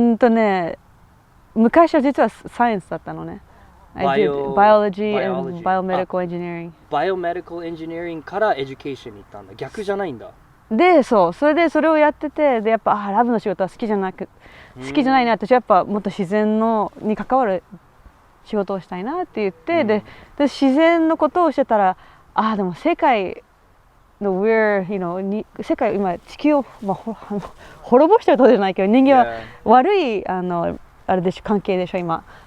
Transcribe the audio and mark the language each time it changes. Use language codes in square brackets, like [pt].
[ja] ね、昔は実はサイエンスだったのね。 [en] I did biology and biomedical engineering. [ja] Biomedical engineering からエデュケーションに行ったんだ。逆じゃないんだ。で、それでそれをやってて、でやっぱラブの仕事は好きじゃないな。私はやっぱもっと自然に関わる仕事をしたいなって言って、で自然のことをしてたら、でも世界の世界今地球を滅ぼしてるとじゃないけど、人間は悪いあれでしょ、関係でしょ今。